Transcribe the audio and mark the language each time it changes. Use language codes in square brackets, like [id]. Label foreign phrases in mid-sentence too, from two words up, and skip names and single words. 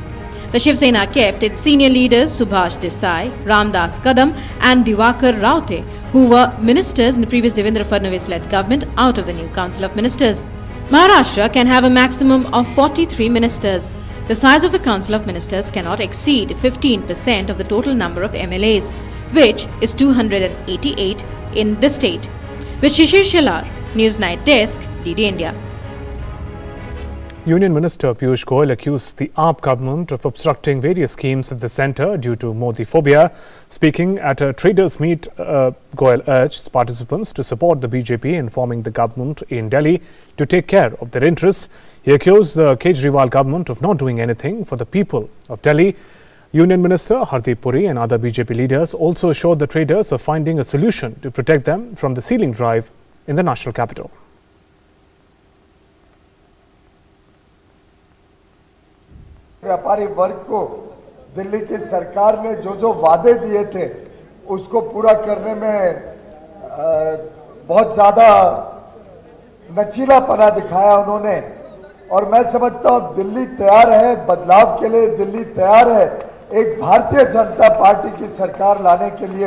[en] The Shiv Sena kept its senior leaders Subhash Desai, Ramdas Kadam and Diwakar Raute, who were ministers in the previous Devendra Fadnavis-led government, out of the new Council of Ministers. Maharashtra can have a maximum of 43 ministers. The size of the Council of Ministers cannot exceed 15% of the total number of MLAs, which is 288 in the state. With Shishir Shalar, Newsnight Desk, DD India. Union Minister Piyush Goyal accused the AAP government of obstructing various schemes at the centre due to Modi phobia. Speaking at a traders meet, Goyal urged participants to support the BJP in forming the government in Delhi to take care of their interests. He accused the Kejriwal government of not doing anything for the people of Delhi. Union Minister Hardeep Puri and other BJP leaders also assured the traders of finding a solution to protect them from the ceiling drive in the national capital. [hi] व्यापारी वर्ग को दिल्ली की सरकार ने जो वादे दिए थे उसको पूरा करने में बहुत ज्यादा नचीलापना दिखाया उन्होंने, और मैं समझता हूं दिल्ली तैयार है बदलाव के लिए, दिल्ली तैयार है एक भारतीय जनता पार्टी की सरकार लाने के लिए।